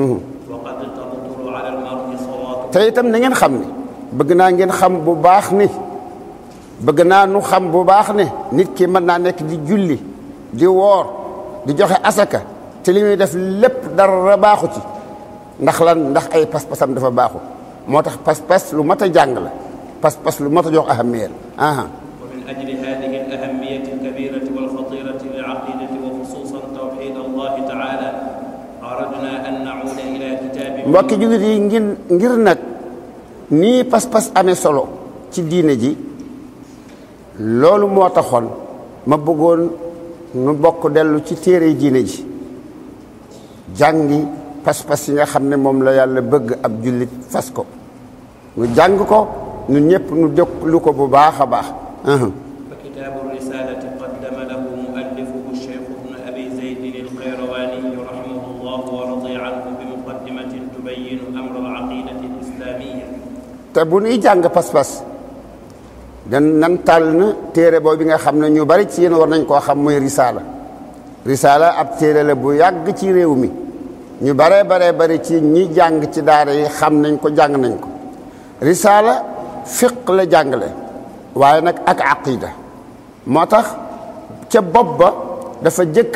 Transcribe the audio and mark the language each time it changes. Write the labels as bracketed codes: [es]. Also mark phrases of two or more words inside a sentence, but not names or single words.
[wo] te itam na ngeen xam ne bëgg naa ngeen xam bu baax ni bëgg naa nu xam bu baax ne nit ki mën naa nekk di julli di woor di joxe asaka te li muy def lépp dara baaxu ci ndax lan ndax ay pas-pasam dafa baaxu moo tax pas-pas lu mat a jàng la pas-pas lu mat a jox ahamiya la. [ar] ومن أجل هذه الأهمية الكبيرة والخطيرة للعقيدة وخصوصا توحيد الله تعالى أردنا أن نعود إلى كتاب [wo] mbokki jullit yi ngir nag nii pas-pas amee solo ci diine ji loolu moo taxoon ma bëggoon nu bokk dellu ci téere diine ji jàngi pas-pas yi nga xam ne moom la yàlla bëgg ab jullit fas ko nu jàng ko ñun ñëpp nu déglu ko bu baax a baax. [ar] فكتاب الرسالة قدم له مؤلفه الشيخ ابن أبي زيد القيرواني رحمه الله ورضي عنه بمقدمة تبين أمر العقيدة الإسلامية. [wo] te bu ñuy jàng pas-pas nan tànn téere boobu bi nga xam ne ñu bari ci yéen war nañ koo xam mooy risaala ab téere la bu yàgg ci réew mi ñu bari ci ñi jàng ci daara yi xam nañ ko jàng nañ ko risaala fiq la jàngale waaye nag ak aqida moo tax ca bopp ba dafa jëkk